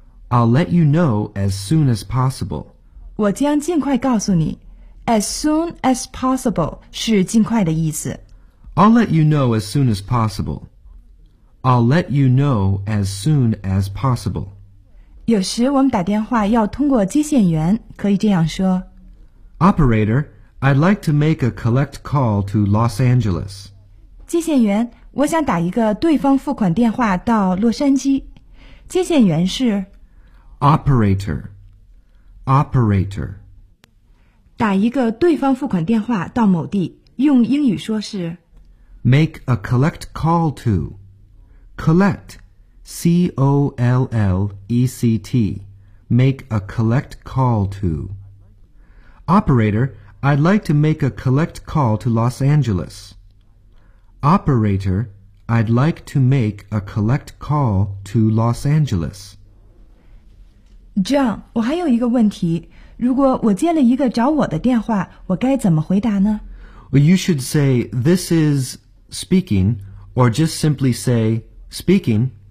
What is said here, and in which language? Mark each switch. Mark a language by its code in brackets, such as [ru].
[en] I'll let you know as soon as possible. [zh] 我将尽快告诉你 [en] As soon as possible [zh] 是尽快的意思。 [en] I'll let you know as soon as possible. I'll let you know as soon as possible. [zh] 有时我们打电话要通过接线员，可以这样说。 [en] Operator, I'd like to make a collect call to Los Angeles. [zh] 接线员，我想打一个对方付款电话到洛杉矶。接线员是 [en] Operator. Operator. [zh] 打一个对方付款电话到某地，用英语说是 [en] Make a collect call to Collect C-O-L-L-E-C-T Make a collect call to Operator, I'd like to make a collect call to Los Angeles Operator, I'd like to make a collect call to Los Angeles [zh] John, 我还有一个问题如果我接了一个找我的电话，我该怎么回答呢 [en] well, ？You should say this is speaking, or just simply say speaking.